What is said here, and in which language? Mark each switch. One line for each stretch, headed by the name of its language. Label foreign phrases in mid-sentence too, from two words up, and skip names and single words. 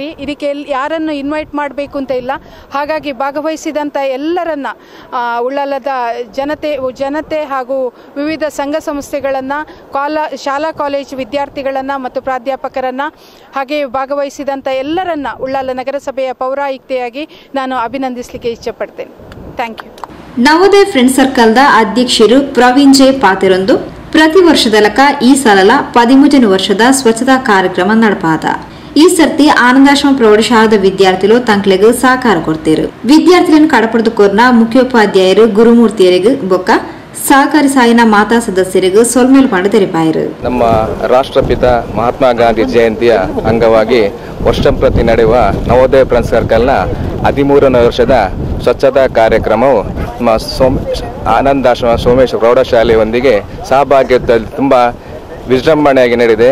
Kannada: ಇದಕ್ಕೆ ಯಾರನ್ನು ಇನ್ವೈಟ್ ಮಾಡಬೇಕು ಅಂತ ಇಲ್ಲ. ಹಾಗಾಗಿ ಭಾಗವಹಿಸಿದಂಥ ಎಲ್ಲರನ್ನ ಉಳ್ಳಾಲದ ಜನತೆ ಹಾಗೂ ವಿವಿಧ ಸಂಘ ಸಂಸ್ಥೆಗಳನ್ನು ಶಾಲಾ ಕಾಲೇಜು ವಿದ್ಯಾರ್ಥಿಗಳನ್ನು ಮತ್ತು ಪ್ರಾಧ್ಯಾಪಕರನ್ನು ಹಾಗೆ ಭಾಗವಹಿಸಿದಂಥ ಎಲ್ಲರನ್ನ ಉಳ್ಳಾಲ ನಗರಸಭೆಯ ಪೌರಾಯುಕ್ತೆಯಾಗಿ ನಾನು ಅಭಿನಂದಿಸಲಿಕ್ಕೆ ಇಷ್ಟಪಡ್ತೇನೆ.
English: Thank you.
Tulu: ನವೋದಯ ಫ್ರೆಂಡ್ ಸರ್ಕಲ್ದ ಅಧ್ಯಕ್ಷರು ಪ್ರವೀಣ್ ಜೆ ಪಾತೆರೊಂದು ಪ್ರತಿ ವರ್ಷದಲಕ ಈ ಸಲಲ 13ನೇ ವರ್ಷದ ಸ್ವಚ್ಛತಾ ಕಾರ್ಯಕ್ರಮ ನಡಪಾದ. ಈ ಸರ್ತಿ ಆನಂದಾಶ್ರಮ ಪ್ರೌಢಶಾಲಾದ ವಿದ್ಯಾರ್ಥಿಗಳು ತಂಕ್ಲೆಗೂ ಸಹಕಾರ ಕೊಡ್ತೇರು. ವಿದ್ಯಾರ್ಥಿಗಳನ್ನು ಕಡಪಡದು ಕೋರ್ನ ಮುಖ್ಯೋಪಾಧ್ಯಾಯರು ಗುರುಮೂರ್ತಿಯರಿಗೂ ಬೊಕ್ಕ ಸಹಕಾರಿ ಸಾಯಿನ ಮಾತಾ ಸದಸ್ಯರಿಗೂ ಸೊಲ್ಮೇಲ್ ಪಂಡ ತೆರಿಪಾಯರು.
Kannada: ನಮ್ಮ ರಾಷ್ಟ್ರಪಿತ ಮಹಾತ್ಮ ಗಾಂಧಿ ಜಯಂತಿಯ ಅಂಗವಾಗಿ ವರ್ಷಂಪ್ರತಿ ನಡೆಯುವ ನವೋದಯ ಫ್ರೆಂಡ್ಸ್ ಸರ್ಕಲ್ನ 13ನೇ ವರ್ಷದ ಸ್ವಚ್ಛತಾ ಕಾರ್ಯಕ್ರಮವು ಆನಂದಾಶ್ರಮ ಸೋಮೇಶ್ವರ ಪ್ರೌಢಶಾಲೆಯೊಂದಿಗೆ ಸಹಭಾಗಿತ್ವದಲ್ಲಿ ತುಂಬ ವಿಜೃಂಭಣೆಯಾಗಿ ನಡೆದಿದೆ.